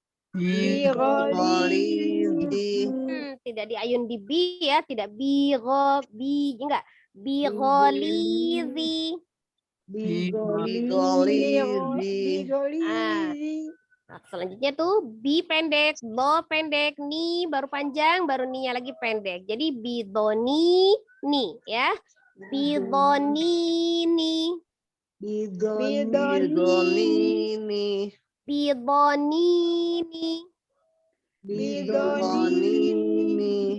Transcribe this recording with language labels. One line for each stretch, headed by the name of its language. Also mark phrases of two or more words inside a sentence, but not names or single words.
Indonesian: Tidak diayun di bi ya, tidak biro bi, enggak. Biroli ri. Nah, selanjutnya tuh bi pendek, lo pendek, ni baru panjang, baru ni-nya lagi pendek. Jadi bidoni ni ya. Bidoni ni. Bidoni ni.